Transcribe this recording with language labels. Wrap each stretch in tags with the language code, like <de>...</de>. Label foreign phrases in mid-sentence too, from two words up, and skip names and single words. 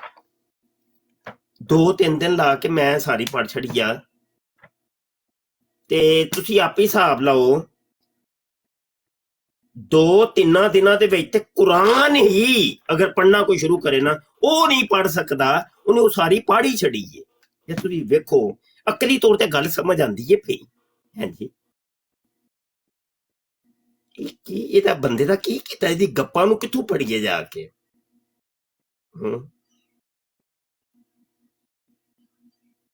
<pa>2-3 ਦਿਨ ਲਾ ਕੇ ਮੈਂ ਸਾਰੀ ਪੜ੍ਹ ਛੱਡੀ ਆ ਤੇ ਤੁਸੀ ਆਪ ਹੀ ਹਿਸਾਬ ਲਾਓ 2-3 ਦਿਨਾਂ ਦੇ ਵਿਚ ਤੇ ਕੁਰਾਨ ਹੀ ਅਗਰ ਪੜ੍ਹਨਾ ਕੋਈ ਸ਼ੁਰੂ ਕਰੇ ਨਾ ਵੋ ਨਹੀਂ ਪੜ੍ਹ ਸਕਦਾ, ਉਨ੍ਹਾਂ ਵੋ ਸਾਰੀ ਪੜ੍ਹ ਹੀ ਛੱਡੀ ਹੈ। ਯੇ ਤੁਸੀ ਵੇਖੋ ਅਕਲੀ ਤੌਰ ਤੇ ਗੱਲ ਸਮਝ ਆਂਦੀ ਹੈ ਪਈ ਹੈਂ ਜੀ। ਇਹਦਾ ਬੰਦੇ ਦਾ ਕੀ ਕੀਤਾ, ਇਹਦੀ ਗੱਪਾਂ ਨੂੰ ਕਿੱਥੋਂ ਪੜੀਏ ਜਾ ਕੇ।</pa>